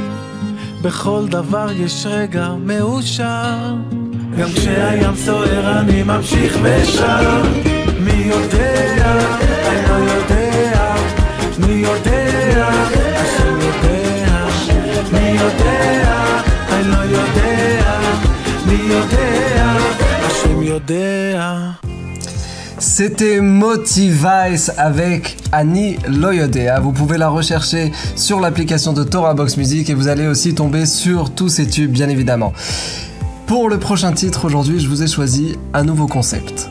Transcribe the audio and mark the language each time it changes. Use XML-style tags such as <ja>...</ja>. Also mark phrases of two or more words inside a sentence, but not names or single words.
<he>בכל דבר יש רגע מאושר, גם כשהים סוער אני ממשיך ושר. מי יודע? אני לא יודע. מי יודע? השם יודע. מי יודע? אני לא יודע. מי יודע? השם יודע.</he> <fr>C'était Moti Weiss avec Ani Lo Yodea. Vous pouvez la rechercher sur l'application de TorahBox Music et vous allez aussi tomber sur tous ces tubes, bien évidemment. Pour le prochain titre, aujourd'hui, je vous ai choisi un nouveau concept.</fr>